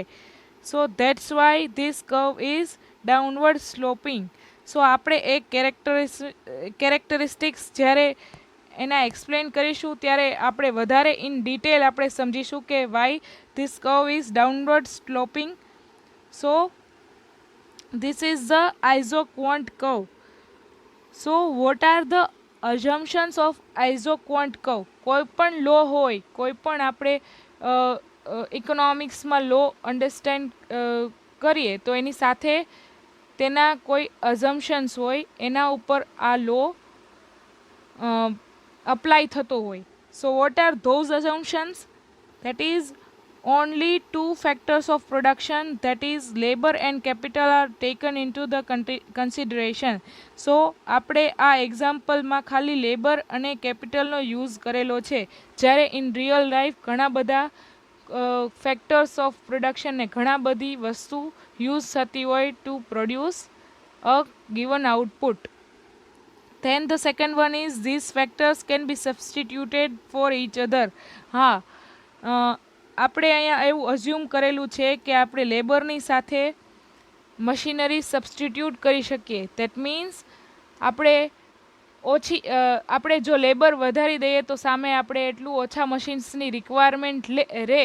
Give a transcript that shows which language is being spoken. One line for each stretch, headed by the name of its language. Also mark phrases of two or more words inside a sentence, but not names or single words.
English: So that's why this curve is downward sloping.
Gujarati: સો આપણે એક કેરેક્ટરિસ્ટિક્સ જ્યારે એના એક્સપ્લેન કરીશું ત્યારે આપણે વધારે
English: in detail
Gujarati: આપણે સમજીશું કે
English: why this curve is downward sloping. સો this is the isoquant curve. So what are the assumptions of isoquant curve?
Gujarati: કોઈ પણ લો હોય, કોઈ પણ આપણે ઇકોનોમિક્સમાં
English: law understand
Gujarati: કરીએ તો એની સાથે તેના કોઈ અઝમ્પશન્સ હોય, એના ઉપર આ લો અપ્લાય થતો હોય.
English: So what are those assumptions? that is only two factors of production, that is labor and capital, are taken into the consideration.
Gujarati: So આપણે આ એક્ઝામ્પલમાં ખાલી લેબર અને કેપિટલનો યુઝ કરેલો છે, જ્યારે
English: in real life
Gujarati: ઘણા બધા
English: factors of production
Gujarati: ને ઘણા બધી વસ્તુ યુઝ થતી હોય
English: to produce a given output. Then the second one is these factors can be substituted for each other.
Gujarati: હા, આપણે અહીંયા એવું અઝ્યુમ કરેલું છે કે આપણે લેબરની સાથે મશીનરી સબસ્ટિટ્યૂટ કરી શકીએ.
English: that means
Gujarati: આપણે જો લેબર વધારી દઈએ તો સામે આપણે એટલું ઓછા મશીન્સની રિક્વાયરમેન્ટ રહે.